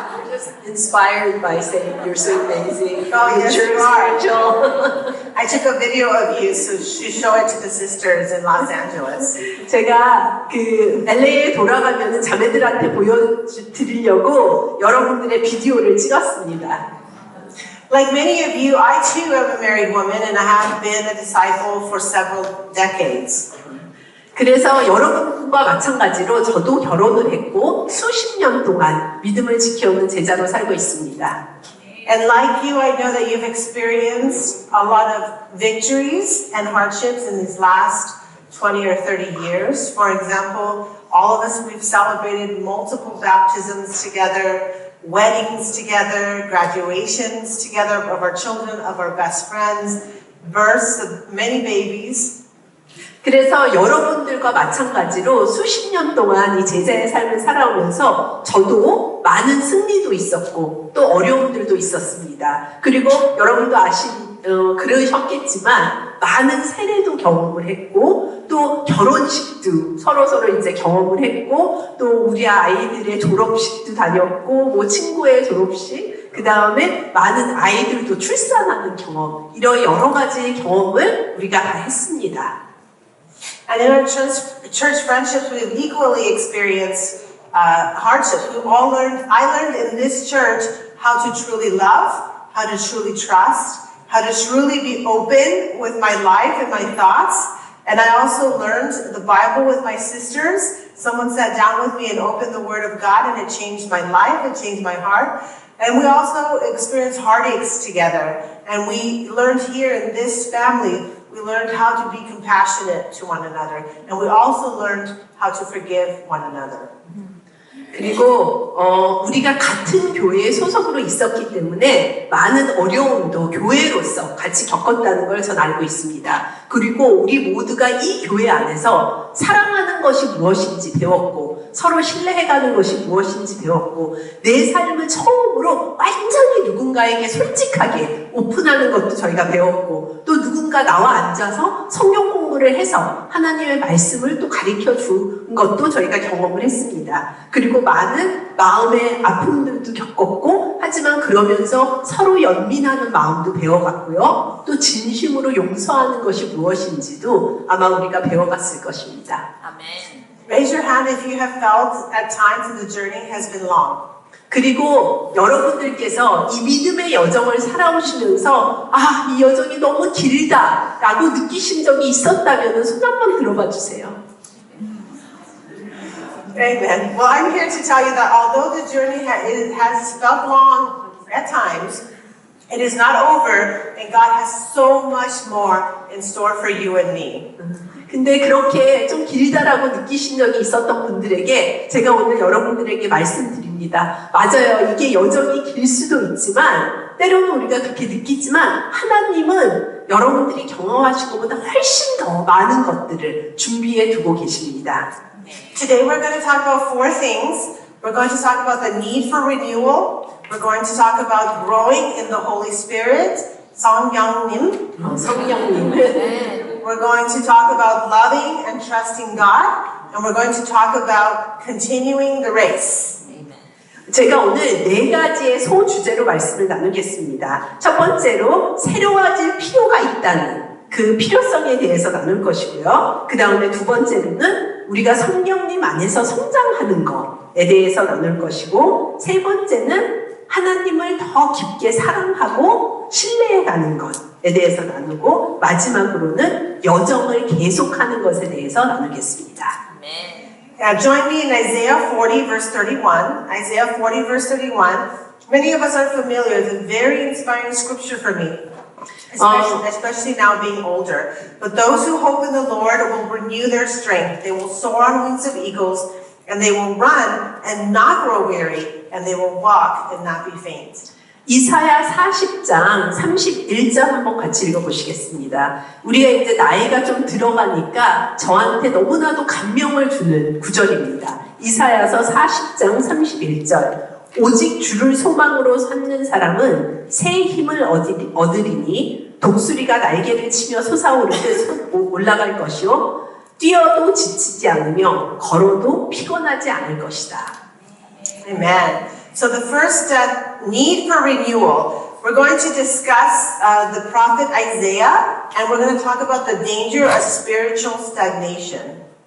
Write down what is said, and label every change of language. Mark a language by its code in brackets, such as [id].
[en] Just inspired by saying you're so amazing. Oh, yes, you're you are. spiritual. I took a video of you to show it to the sisters in Los Angeles. [ko] 제가 LA에 돌아가면 자매들한테 보여드리려고 여러분들의 비디오를 찍었습니다. [en] Like many of you, I too am a married woman and I have been a disciple for several decades. [ko] 그래서 여러분과 마찬가지로 저도 결혼을 했고 수십 년 동안 믿음을 지켜오는 제자로 살고 있습니다. [en] And like you, I know that you've experienced a lot of victories and hardships in these last 20 or 30 years. For example, all of us, we've celebrated multiple baptisms together, weddings together, graduations together of our children, of our best friends, births of many babies. [ko] 그래서 여러분들과 마찬가지로 수십 년 동안 이 제자의 삶을 살아오면서 저도 많은 승리도 있었고 또 어려움들도 있었습니다. 그리고 여러분도 그러셨겠지만 많은 세례도 경험을 했고 또 결혼식도 서로 이제 경험을 했고 또 우리 아이들의 졸업식도 다녔고 친구의 졸업식 그 다음에 많은 아이들도 출산하는 경험 이런 여러 가지 경험을 우리가 다 했습니다. [en] And in our church friendships, we've equally experienced hardships. I learned in this church how to truly love, how to truly trust, how to truly be open with my life and my thoughts. And I also learned the Bible with my sisters. Someone sat down with me and opened the Word of God, and it changed my life, it changed my heart. And we also experienced heartaches together. And we learned here in this family, we learned how to be compassionate to one another. And we also learned how to forgive one another. [ko] 그리고 우리가 같은 교회에 소속으로 있었기 때문에 많은 어려움도 교회로서 같이 겪었다는 걸 전 알고 있습니다. 그리고 우리 모두가 이 교회 안에서 사랑하는 것이 무엇인지 배웠고 서로 신뢰해가는 것이 무엇인지 배웠고 내 삶을 처음으로 완전히 누군가에게 솔직하게 오픈하는 것도 저희가 배웠고 또 누군가 나와 앉아서 성경 공부를 해서 하나님의 말씀을 또 가르쳐 준 것도 저희가 경험을 했습니다. 그리고 많은 마음의 아픔들도 겪었고 하지만 그러면서 서로 연민하는 마음도 배워갔고요. 또 진심으로 용서하는 것이 무엇인지도 아마 우리가 배워갔을 것입니다. 아멘. [en] Raise your hand if you have felt at times that the journey has been long. [ko] 그리고 여러분들께서 이 믿음의 여정을 살아오시면서 이 여정이 너무 길다라고 느끼신 적이 있었다면 손 한번 들어봐 주세요. [en] Amen. Well, I'm here to tell you that although the journey has felt long at times, it is not over, and God has so much more in store for you and me. [ko] 근데 그렇게 좀 길다 아니다라고 느끼신 적이 있었던 분들에게 제가 오늘 여러분들에게 말씀드립니다. 맞아요. 이게 여정이 길 수도 있지만 때로는 우리가 그렇게 느끼지만 하나님은 여러분들이 경험하신 것보다 훨씬 더 많은 것들을 준비해 두고 계십니다. [en] Today we're going to talk about four things. We're going to talk about the need for renewal. We're going to talk about growing in the Holy Spirit. [ko] 성령님. 성령님. [en] We're going to talk about loving and trusting God. And we're going to talk about continuing the race. [ko] 제가 오늘 네 가지의 소주제로 말씀을 나누겠습니다. 첫 번째로 새로워질 필요가 있다는 그 필요성에 대해서 나눌 것이고요. 그 다음에 두 번째로는 우리가 성령님 안에서 성장하는 것에 대해서 나눌 것이고, 세 번째는 하나님을 더 깊게 사랑하고 신뢰해가는 것에 대해서 나누고, 마지막으로는 여정을 계속하는 것에 대해서 나누겠습니다. [en] Join me in Isaiah 40 verse 31. Isaiah 40 verse 31. Many of us are familiar. It's a very inspiring scripture for me. Especially now being older. But those who hope in the Lord will renew their strength. They will soar on wings of eagles, and they will run and not grow weary, and they will walk and not be faint. [ko] 이사야 40장 31절 한번 같이 읽어보시겠습니다. 우리가 이제 나이가 좀 들어가니까 저한테 너무나도 감명을 주는 구절입니다. 이사야서 40장 31절. 오직 주를 소망으로 삼는 사람은 새 힘을 얻으리니 독수리가 날개를 치며 솟아오르듯 올라갈 것이요 뛰어도 지치지 않으며 걸어도 피곤하지 않을 것이다. [en] Amen. So the first need for renewal, we're going to discuss the prophet Isaiah, and we're going to talk about the danger of spiritual stagnation.